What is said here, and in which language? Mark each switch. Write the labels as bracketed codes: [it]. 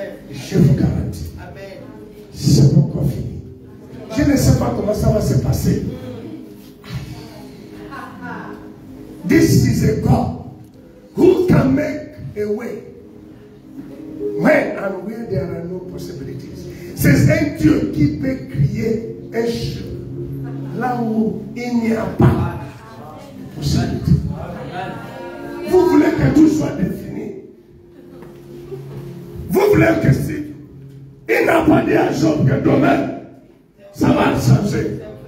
[fr] Je vous garantis. C'est pourquoi fini. Je ne sais pas comment ça va se passer. [en] This is a God who can make a way when and where there are no possibilities. [fr] C'est un Dieu qui peut créer un chemin là où il n'y a pas de possibilité. Vous voulez que tout soit défini. Vous voulez que si il n'a pas dit à Job que demain ça va changer.